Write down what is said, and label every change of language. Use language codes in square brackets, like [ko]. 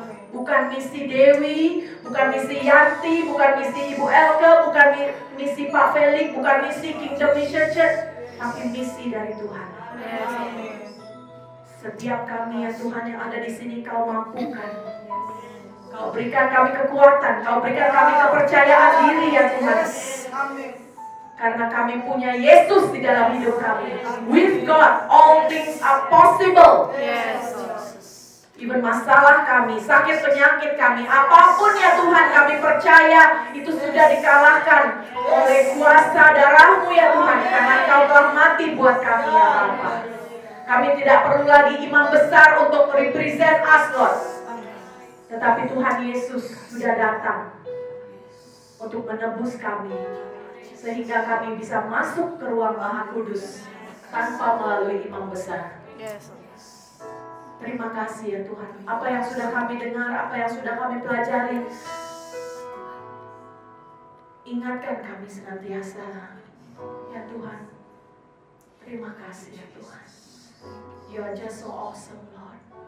[id] Bukan misi Dewi, bukan misi Yanti, bukan misi Ibu Elke, bukan misi Pak Felix, bukan misi Kingdom Mission Church, tapi misi dari Tuhan. Setiap kami ya Tuhan yang ada di sini Kau mampukan. Kau berikan kami kekuatan, Kau berikan kami kepercayaan diri ya Tuhan. Karena kami punya Yesus di dalam hidup kami. [en] With God, all things are possible. [id] Even masalah kami, sakit penyakit kami, apapun ya Tuhan, kami percaya itu sudah dikalahkan oleh kuasa darah-Mu ya Tuhan. Karena Kau telah mati buat kami ya Bapa. Kami tidak perlu lagi imam besar untuk represent us Lord. Tetapi Tuhan Yesus sudah datang untuk menebus kami. Sehingga kami bisa masuk ke ruang Maha Kudus tanpa melalui imam besar. Terima kasih ya Tuhan. Apa yang sudah kami dengar, apa yang sudah kami pelajari, ingatkan kami senantiasa. Ya Tuhan, terima kasih ya Tuhan. [en] You are just so awesome Lord.